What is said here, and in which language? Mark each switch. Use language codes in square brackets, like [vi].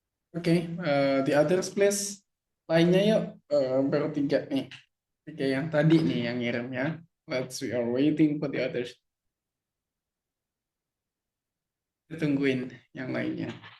[en] Oke, the others please. Lainnya yuk, baru 3 nih. [id] 3 yang tadi nih yang ngirim ya. [en] We are waiting for the others. [id] Kita tungguin yang lainnya.